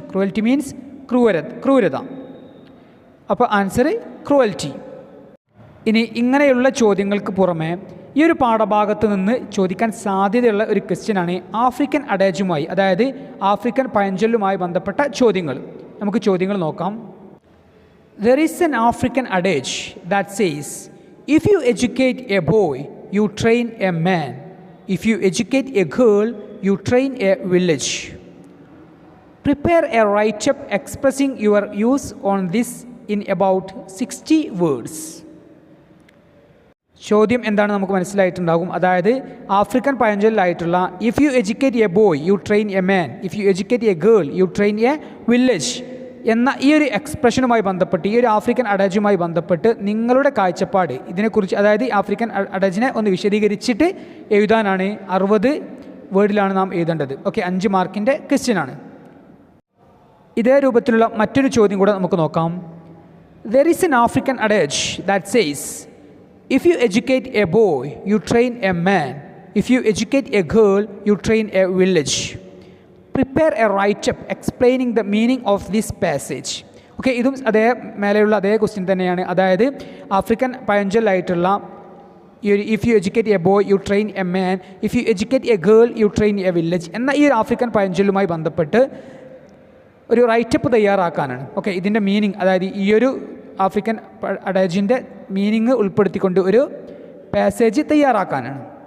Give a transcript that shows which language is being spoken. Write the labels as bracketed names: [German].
[English] cruelty means [Malayalam] ക്രൂരത. അപ്പോൾ answer cruelty. ഇനി ഇങ്ങനെയുള്ള ചോദ്യങ്ങൾക്ക് പുറമെ ഈ ഒരു പാഠഭാഗത്ത് നിന്ന് ചോദിക്കാൻ സാധ്യതയുള്ള ഒരു ക്വസ്റ്റ്യനാണ് ആഫ്രിക്കൻ അഡേജുമായി, അതായത് ആഫ്രിക്കൻ പഴഞ്ചൊല്ലുമായി ബന്ധപ്പെട്ട ചോദ്യങ്ങൾ. നമുക്ക് ചോദ്യങ്ങൾ നോക്കാം. [English] There is an African adage that says, if you educate a boy, you train a man. If you educate a girl, you train a village. Prepare a write-up expressing your views on this in about 60 words. [Malayalam] ചോദ്യം എന്താണ് നമുക്ക് മനസ്സിലായിട്ടുണ്ടാകും. അതായത് African പഴഞ്ചൊല്ലായിട്ടുള്ള [English] if you educate a boy you train a man, if you educate a girl you train a village [Malayalam] എന്ന ഈ ഒരു എക്സ്പ്രഷനുമായി ബന്ധപ്പെട്ട്, ഈ ഒരു ആഫ്രിക്കൻ അഡേജുമായി ബന്ധപ്പെട്ട് നിങ്ങളുടെ കാഴ്ചപ്പാട് ഇതിനെക്കുറിച്ച്, അതായത് ആഫ്രിക്കൻ അഡേജിനെ ഒന്ന് വിശദീകരിച്ചിട്ട് എഴുതാനാണ്. 60 വേർഡിലാണ് നാം എഴുതേണ്ടത്. ഓക്കെ, 5 മാർക്കിൻ്റെ ക്വസ്റ്റ്യനാണ്. ഇതേ രൂപത്തിലുള്ള മറ്റൊരു ചോദ്യം കൂടെ നമുക്ക് നോക്കാം. [English] There is an African adage that says, if you educate a boy, you train a man. If you educate a girl, you train a village. Prepare a write-up explaining the meaning of this passage. [Malayalam] Okay, ഇതും അതേ മേലെയുള്ള അതേ question തന്നെയാണ്. അതായത് African പഴഞ്ചൊല്ലായിട്ടുള്ള ഈ ഒരു [English] if you educate a boy you train a man, if you educate a girl you train a village [Malayalam] എന്ന ഈ ഒരു ആഫ്രിക്കൻ പഴഞ്ചൊല്ലുമായി ബന്ധപ്പെട്ട് ഒരു റൈറ്റപ്പ് തയ്യാറാക്കാനാണ്. ഓക്കെ, ഇതിൻ്റെ മീനിങ്, അതായത് ഈ ഒരു ആഫ്രിക്കൻ അഡേജിൻ്റെ മീനിങ് ഉൾപ്പെടുത്തിക്കൊണ്ട് ഒരു പാസേജ് തയ്യാറാക്കാനാണ്.